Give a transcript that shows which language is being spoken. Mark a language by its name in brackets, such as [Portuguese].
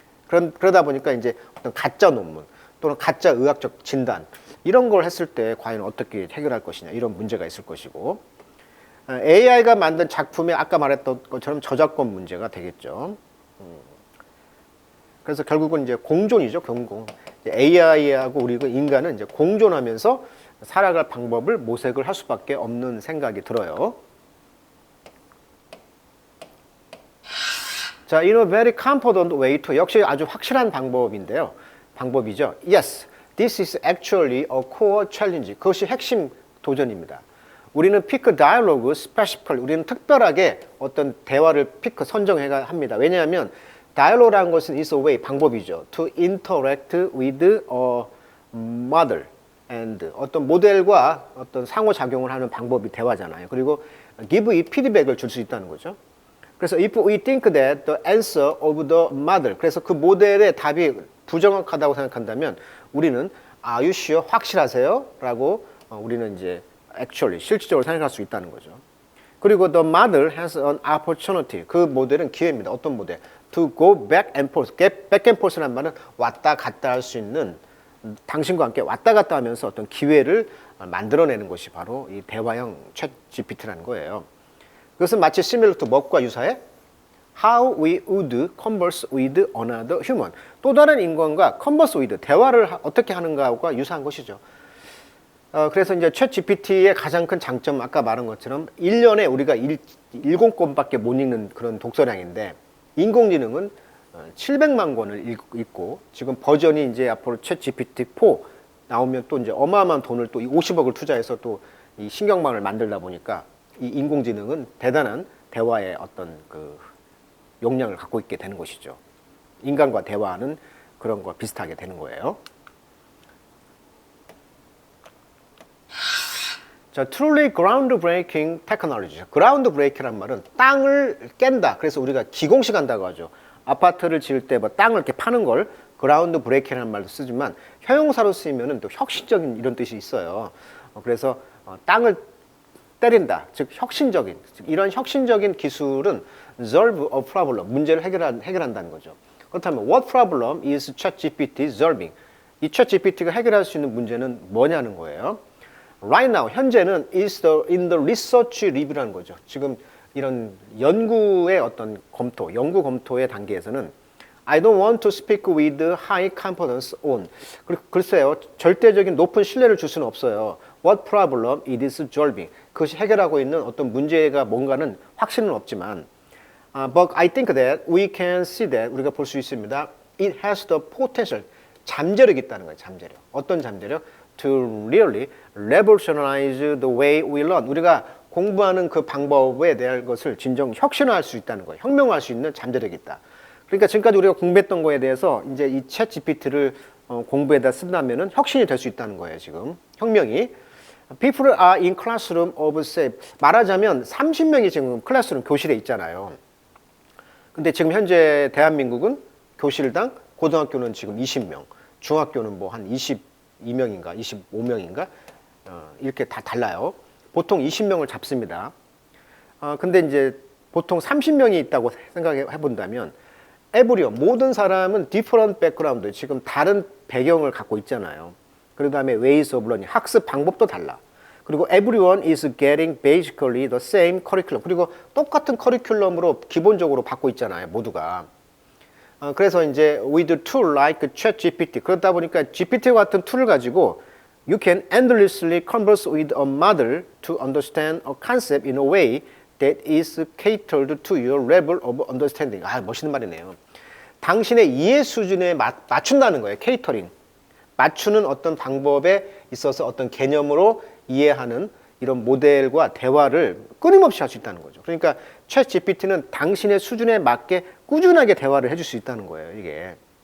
[Korean] 그러다 보니까 이제 어떤 가짜 논문 또는 가짜 의학적 진단 이런 걸 했을 때 과연 어떻게 해결할 것이냐 이런 문제가 있을 것이고 AI가 만든 작품에 아까 말했던 것처럼 저작권 문제가 되겠죠. 그래서 결국은 이제 공존이죠, 공존. AI하고 우리 인간은 이제 공존하면서 살아갈 방법을 모색을 할 수밖에 없는 생각이 들어요. [English] 자, in a very confident way to [Korean] 역시 아주 확실한 방법인데요. 방법이죠. [English] Yes, this is actually a core challenge. [Korean] 그것이 핵심 도전입니다. 우리는 [English] pick dialogue specifically. [Korean] 우리는 특별하게 어떤 대화를 pick 선정해야 합니다. 왜냐하면 dialogue라는 것은 [English] is a way [Korean] 방법이죠. [English] To interact with a model and [Korean] 어떤 모델과 어떤 상호작용을 하는 방법이 대화잖아요. 그리고 [English] give it feedback [Korean] 을 줄 수 있다는 거죠. [English] 그래서 if we think that the answer of the model, [Korean] 그래서 그 모델의 답이 부정확하다고 생각한다면 우리는 [English] Are you sure? [Korean] 확실하세요? 라고 우리는 이제 [English] actually [Korean] 실질적으로 생각할 수 있다는 거죠. 그리고 [English] the model has an opportunity. [Korean] 그 모델은 기회입니다. 어떤 모델? [English] To go back and forth. back and forth [Korean] 라는 말은 왔다 갔다 할 수 있는 당신과 함께 왔다 갔다 하면서 어떤 기회를 만들어내는 것이 바로 이 대화형 챗 GPT라는 거예요. 그것은 마치 [English] similar to [Korean] 뭐과 유사해? [English] How we would converse with another human. [Korean] 또 다른 인간과 [English] converse with, [Korean] 대화를 어떻게 하는가와 유사한 것이죠. 그래서 이제 챗 GPT의 가장 큰 장점, 아까 말한 것처럼 1년에 우리가 10권밖에 못 읽는 그런 독서량인데 인공지능은 700만 권을 읽고 지금 버전이 이제 앞으로 챗 GPT-4 나오면 또 이제 어마어마한 돈을 또 50억을 투자해서 또 이 신경망을 만들다 보니까 이 인공지능은 대단한 대화의 어떤 그 용량을 갖고 있게 되는 것이죠. 인간과 대화하는 그런 거 비슷하게 되는 거예요. 자, [English] truly groundbreaking technology. [Korean] groundbreaking란 말은 땅을 깬다. 그래서 우리가 기공식한다고 하죠. 아파트를 지을 때 뭐 땅을 이렇게 파는 걸 groundbreaking이라는 말도 쓰지만 형용사로 쓰이면은 또 혁신적인 이런 뜻이 있어요. 그래서 땅을 때린다. 즉 혁신적인. 이런 혁신적인 기술은 [English] solve a problem. [Korean] 문제를 해결한다는 거죠. 그렇다면 [English] what problem is ChatGPT solving? [Korean] 이 ChatGPT가 해결할 수 있는 문제는 뭐냐는 거예요. [English] Right now, [Korean] 현재는 [English] is in the research review라는 거죠. [Korean] 지금 이런 연구의 어떤 검토, 연구 검토의 단계에서는 [English] I don't want to speak with high confidence on. [Korean] 글쎄요, 절대적인 높은 신뢰를 줄 수는 없어요. [English] What problem it is solving. [Korean] 그것이 해결하고 있는 어떤 문제가 뭔가는 확신은 없지만 [English] But I think that we can see that [Korean] 우리가 볼 수 있습니다. [English] It has the potential. [Korean] 잠재력이 있다는 거예요. 잠재력. 어떤 잠재력? [English] To really revolutionize the way we learn. [Korean] 우리가 공부하는 그 방법에 대한 것을 진정 혁신화할 수 있다는 거예요. 혁명화할 수 있는 잠재력이 있다. 그러니까 지금까지 우리가 공부했던 거에 대해서 이제 이 챗 GPT를 공부에다 쓴다면은 혁신이 될 수 있다는 거예요. 지금 혁명이. [English] People are in classroom of say. [Korean] 말하자면 30명이 지금 클래스룸 교실에 있잖아요. 근데 지금 현재 대한민국은 교실당 고등학교는 지금 20명, 중학교는 뭐 한 22명인가, 25명인가 이렇게 다 달라요. 보통 20명을 잡습니다. 근데 이제 보통 30명이 있다고 생각해 본다면 에브리온 모든 사람은 [English] different background, [Korean] 지금 다른 배경을 갖고 있잖아요. 그 다음에 [English] ways of learning, [Korean] 학습 방법도 달라. [English] 그리고 everyone is getting basically the same curriculum. [Korean] 그리고 똑같은 커리큘럼으로 기본적으로 받고 있잖아요, 모두가. 그래서 이제 [English] with tool like ChatGPT, [Korean] 그러다 보니까 GPT 같은 툴을 가지고 [English] you can endlessly converse with a model to understand a concept in a way that is catered to your level of understanding. [Korean] 멋있는 말이네요. 당신의 이해 수준에 맞춘다는 거예요. 케이터링. 맞추는 어떤 방법에 있어서 어떤 개념으로 이해하는 이런 모델과 대화를 끊임없이 할 수 있다는 거죠. 그러니까 챗 GPT는 당신의 수준에 맞게 꾸준하게 대화를 해줄 수 있다는 거예요. 이게